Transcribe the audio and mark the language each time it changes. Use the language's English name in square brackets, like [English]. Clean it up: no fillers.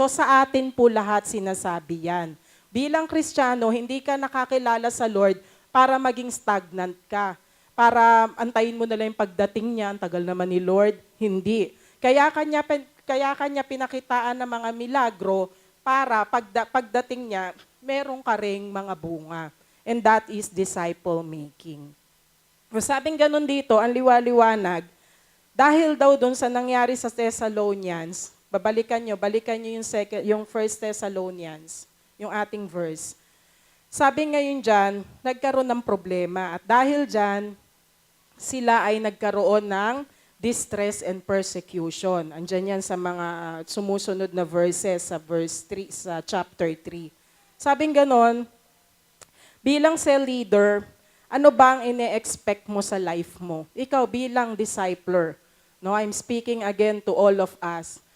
[Filipino] So sa atin po lahat sinasabi yan. Bilang Kristiyano, hindi ka nakakilala sa Lord para maging stagnant ka. Para antayin mo na lang yung pagdating niya, ang tagal naman ni Lord. Hindi. Kaya kanya pinakitaan ng mga milagro para pagdating niya, meron ka ring mga bunga. [English] And that is disciple making. [Filipino] So sabing ganun dito, ang liwaliwanag, dahil daw doon sa nangyari sa Thessalonians, balikan nyo yung 1 Thessalonians, yung ating verse. Sabi ngayon dyan, nagkaroon ng problema. At dahil dyan, sila ay nagkaroon ng [English] distress and persecution. [Filipino] Andyan yan sa mga sumusunod na verses sa verse 3, sa chapter 3. Sabing ganon, bilang cell leader, ano ba ang ine-expect mo sa life mo? Ikaw bilang [English] discipler, no, I'm speaking again to all of us.